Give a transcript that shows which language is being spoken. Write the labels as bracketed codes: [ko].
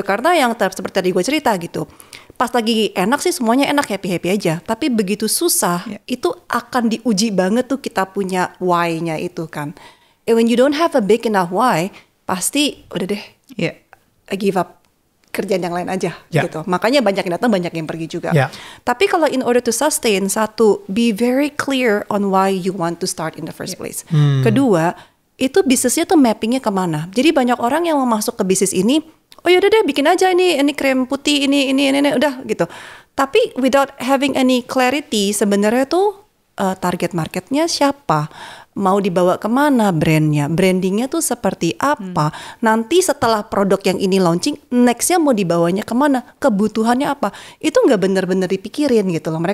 [id] Karena yang seperti tadi gue cerita gitu, pas lagi enak sih semuanya enak, happy aja, tapi begitu susah itu akan diuji banget tuh kita punya why-nya itu kan. [en] And when you don't have a big enough why, [id] pasti udah deh, [en] I give up, [id] kerjaan yang lain aja gitu. Makanya banyak yang datang, banyak yang pergi juga. Tapi kalau [en] in order to sustain, [id] satu, [en] be very clear on why you want to start in the first place. [id] Kedua, itu bisnisnya tuh mappingnya kemana. Jadi banyak orang yang mau masuk ke bisnis ini, oh yaudah deh bikin aja ini krem putih, ini udah gitu. Tapi [en] without having any clarity, [id] sebenarnya tuh target marketnya siapa, mau dibawa kemana brandnya, brandingnya tuh seperti apa, nanti setelah produk yang ini launching, nextnya mau dibawanya kemana, kebutuhannya apa, itu nggak bener-bener dipikirin gitu loh.